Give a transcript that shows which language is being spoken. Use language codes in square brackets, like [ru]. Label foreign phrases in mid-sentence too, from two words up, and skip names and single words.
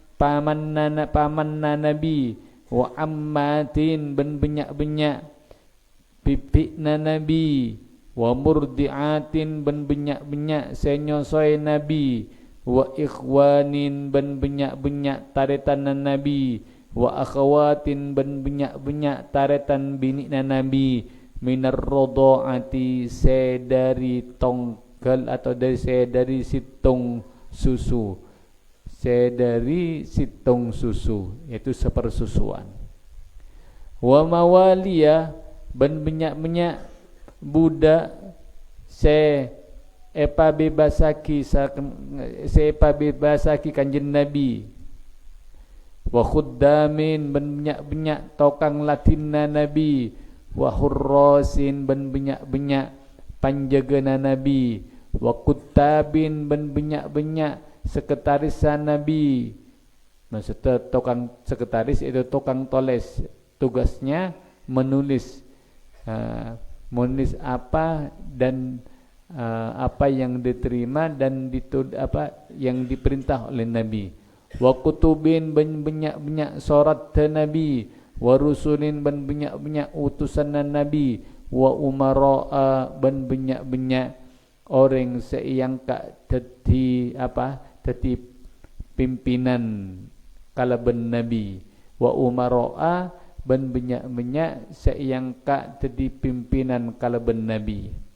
[mad] pamanna nabi, [ar] وعماتٍ [mad] ban banyak-banyak pipikna nabi, [ar] ومرضعاتٍ [mad] ban banyak-banyak senyosoy nabi, [ar] وإخوانٍ [mad] ban banyak-banyak taretan nabi, [ar] وأخواتٍ [mad] ban banyak-banyak taretan binikna nabi, [ar] من الرضاعة [mad] sedari tonggal atau dari situng susu, sedari situng susu, [id] yaitu sepersusuan. [ar] وموالي [mad] ban banyak-banyak budak epa bebasaki kanjeng Nabi, [ar] وخدّامٍ [mad] ban banyak-banyak tokang latinna Nabi, [ar] وحرّاسٍ [mad] ban benyak-benyak panjagana Nabi, [ar] وكتّابٍ [mad] ban benyak-benyak sekretarisnya Nabi. [id] Maksudnya tukang sekretaris itu tukang tulis, tugasnya menulis menulis apa dan apa yang diterima dan apa yang diperintah oleh Nabi. [ar] وكتبٍ [mad] ban benyak-benyak surat Nabi, [ar] ورسلٍ [mad] ban benyak-benyak utusan Nabi, [ar] وأمراء [mad] ban benyak-benyak [id] orang yang [mad] kak teti apa teti pimpinan kalaban Nabi, [ar] وأمراء [mad] ban benyak-benyak yang kak teti pimpinan kalaban Nabi.